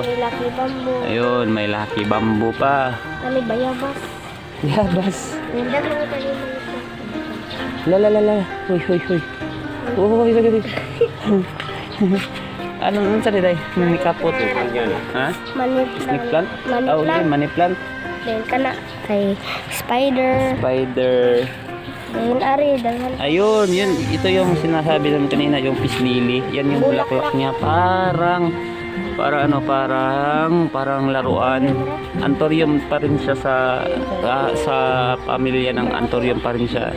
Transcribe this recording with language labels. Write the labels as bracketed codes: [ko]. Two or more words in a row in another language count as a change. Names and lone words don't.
[tl] May [en] lucky bamboo. [tl] Ayun, may [en] lucky bamboo [tl] pa. [ceb] Kani bayabas. Yabas. [tl] Ganda mo tali mo ito. [ceb] La. Huy. Uy. Anong sa diday? May kapot. [tl] Ha? [en] Money Snake plant. plant? Money plant. Money plant. [ceb] Then kana kay spider. Spider. Then ari dangan. [tl] Ayun, yun. Ito yung sinasabi namin kanina, yung [en] peace lily. [tl] Yan yung bulaklak niya. Parang laruan. Anthurium pa rin siya sa pamilya ng anthurium pa rin siya.